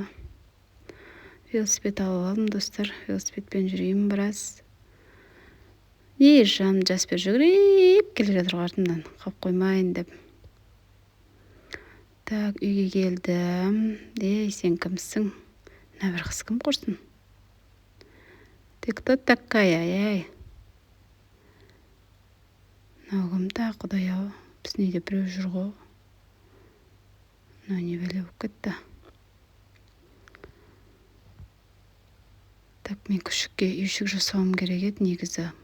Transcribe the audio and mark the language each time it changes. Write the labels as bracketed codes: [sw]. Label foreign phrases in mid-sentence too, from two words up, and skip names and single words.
[kk] Велосипед алып алдым, достар. Велосипедпен жүрейін біраз. Жан Жаспер жүгіріп келе жатыр артымдан, қалып қоймайын деп. Так, үйге келдім. Сен кімсің? Мына бір қыз кім құрсын? [ru] Ты кто такая, [kk] Мынау кім та, құдай-ау? Біздің үйде біреу жүр ғой. Мынау не бәле болып кетті. Так, мен күшікке үйшік жасауым керек еді негізі.